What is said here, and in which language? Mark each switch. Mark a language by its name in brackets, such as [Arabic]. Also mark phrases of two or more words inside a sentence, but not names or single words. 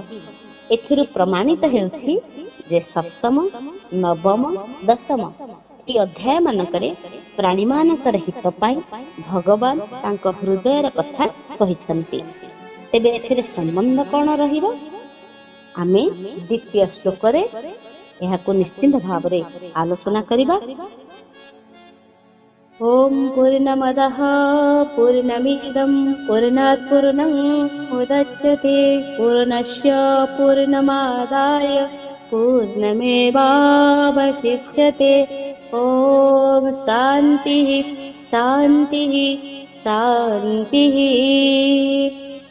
[Odia] ଏଥିରୁ ପ୍ରମାଣିତ ହେଉଛି ଯେ ସପ୍ତମ ନବମ ଦଶମ ଏ ଅଧ୍ୟାୟ ମାନଙ୍କରେ ପ୍ରାଣୀ ମାନଙ୍କ ହିତ ପାଇଁ ଭଗବାନ ତାଙ୍କ ହୃଦୟର କଥା କହିଛନ୍ତି। ତେବେ ଏଥିରେ ସମ୍ବନ୍ଧ କଣ ରହିବ? ଆମେ ଦ୍ୱିତୀୟ ଶ୍ଳୋକ ରେ ଏହାକୁ ନିଶ୍ଚିତ ଭାବ ରେ ଆଲୋଚନା କରିବା। [Sanskrit] ओम पूर्णमदः पूर्णमिदं पूर्णात् पूर्णं उदच्यते पूर्णस्य पूर्णमादाय पूर्णमेवावशिष्यते। ओम शांति शांति शांति।